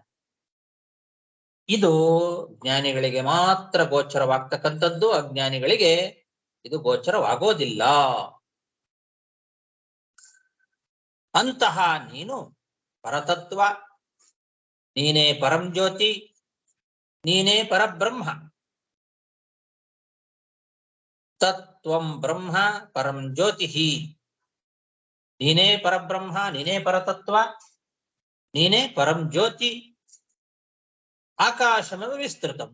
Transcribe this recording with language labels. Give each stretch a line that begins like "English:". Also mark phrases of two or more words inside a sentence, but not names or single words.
Kannada: ಇದು ಜ್ಞಾನಿಗಳಿಗೆ ಮಾತ್ರ ಗೋಚರವಾಗ್ತಕ್ಕಂಥದ್ದು. ಅಜ್ಞಾನಿಗಳಿಗೆ ಇದು ಗೋಚರವಾಗೋದಿಲ್ಲ. ಅಂತಹ ನೀನು ಪರತತ್ವ, ನೀನೇ ಪರಂ ಜ್ಯೋತಿ, ನೀನೇ ಪರಬ್ರಹ್ಮ.
Sanskrit: ತತ್ವಂ ಬ್ರಹ್ಮ ಪರಂ ಜ್ಯೋತಿ.
Kannada: ನೀನೇ ಪರಬ್ರಹ್ಮ, ನೀನೇ ಪರತತ್ವ, ನೀನೇ ಪರಂ ಜ್ಯೋತಿ.
Sanskrit: ಆಕಾಶಮೆವ ವಿಸ್ತೃತಂ.